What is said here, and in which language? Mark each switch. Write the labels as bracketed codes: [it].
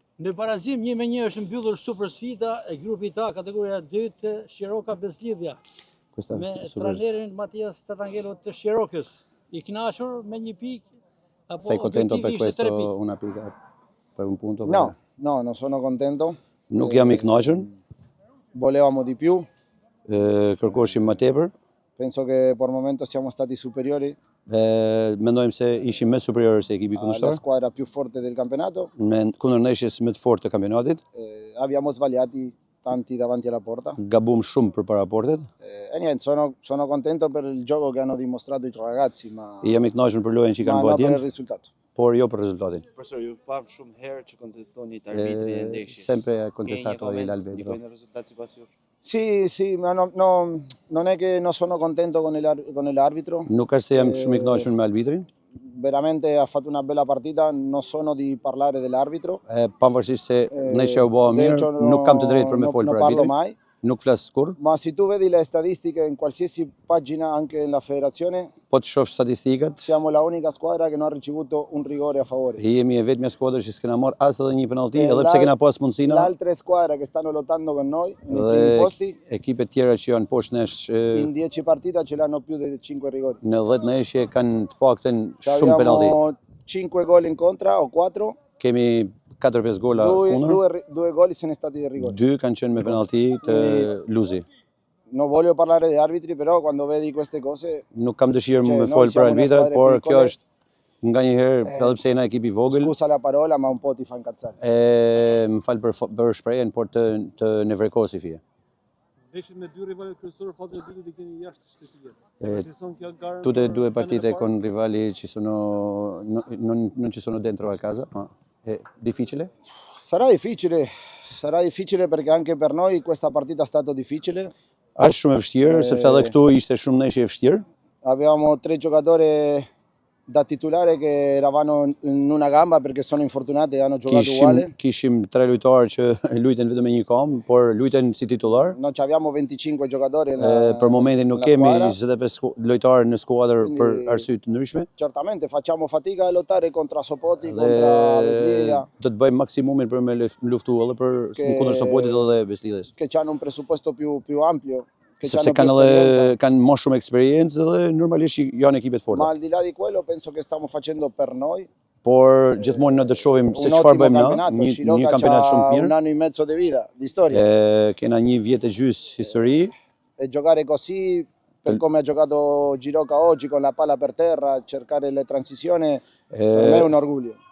[sq] Në barazim 1-1 është mbyllur super sfida e grupit A kategoria 2 të Shiroka Bezdidhja me trajnerin Mattias Tatangelo të Shirokës. I kënaqur me 1 pikë apo [it] sei contento per questo una pica per un punto? No, non sono contento. [sq] Nuk jam I kënaqur. [it] Volevamo di più. [sq] Kërkoshim më tepër. [it] Penso che por momento siamo stati superiori. [sq] Mendojmë se ishim më superior se ekipi kundërshtar. [it] La squadra più forte del campionato. [sq] Me kundërndeshjes më të fortë të kampionatit. [it] Abbiamo sbagliati tanti davanti alla porta. [sq] Gabum shumë përpara portet. [it] E niente, sono contento per il gioco che hanno dimostrato I ragazzi, ma [sq] jam I kënaqur për lojën që kanë bërë [it] per il risultato. [sq] Por jo për rezultatin. Professor, ju pam shumë herë që kontestoni të arbitri e ndeshjes. [it] Sempre contestato l'arbitro. Sì, ma non è che non sono contento con l'arbitro. [sq] Nuk është se jam shumë I kënaqur me arbitrin. [it] Veramente ha fatto una bella partita, non sono di parlare dell'arbitro. [sq] Pavarësisht se ne që u bëa mirë, nuk kam të drejtë për me folë për arbitrin. Nuk flas kur. [it] Ma se tu vedi le statistiche in qualsiasi pagina anche nella federazione, [sq] po të shoh statistikat, [it] siamo la unica squadra che non ha ricevuto un rigore a favore. [sq] Jemi e vetmja skuadër që s'kena marrë as edhe një penallti, edhe pse kena pas mundësina. [it] Le altre squadre che stanno lottando con noi nei primi posti, [sq] ekipet tjera që janë poshtë nesh, [it] in 10 partita ce l'hanno più di 5 rigori. [sq] Në 10 ndeshje kanë të paktën shumë penallti. [it] Abbiamo 5 gol in contra o 4. [sq] Kemi 4-5 gola kundër. [it] Due gol sono stati di rigore. [sq] 2 kanë qenë me penallti të Luzi. [it] Non voglio parlare di arbitri, però quando vedi queste cose... [sq] Nuk kam dëshirë më folë për arbitrat, por kjo është nga një herë, edhe pse jena ekipi vogël. [it] Scusa la parola, ma un po' ti fa incazzare. [sq] Më fal për shprehjen, por të nevrekosi fije. Ndeshjen me 2 rivalet kryesorë fazën e dytë keni jashtë shtëpie. [it] Tutte e 2 partite con rivali non ci sono dentro al casa, ma è difficile? Sarà difficile perché anche per noi questa partita è stata difficile. [sq] Është shumë e vështirë, sepse edhe këtu ishte shumë ndeshje e vështirë. [it] Avevamo 3 giocatori da titolare che eravamo in una gamba perché sono infortunati e hanno giocato uguale. [sq] Kishim 3 lojtarë që luajten vetëm me një këmbë, por luajten si titular. [it] Noi abbiamo 25 giocatori [sq] për momentin nuk kemi 25 lojtarë në skuadër për arsye të ndryshme. [it] Certamente facciamo fatica a lottare contro Sopoti, contro Bezdidhja. [sq] Do të bëjmë maksimumin për me luftu edhe për kundër Sopotit edhe Bezdidhjes. [it] Che hanno un presupuesto più ampio. [sq] Sepse kanë më shumë eksperiencë dhe normalisht janë ekipet forte. [it] Ma al di là di quello penso che stiamo facendo per noi. [sq] Por gjithmonë ne do të shohim se çfarë bëjmë ne, një kampionat shumë mirë. [it] Un anno e mezzo di vita, di storia. [sq] Kena një vjet e gjys histori. [it] E giocare così per come ha giocato Giroka oggi con la palla per terra, cercare le transisioni, per me è un orgoglio.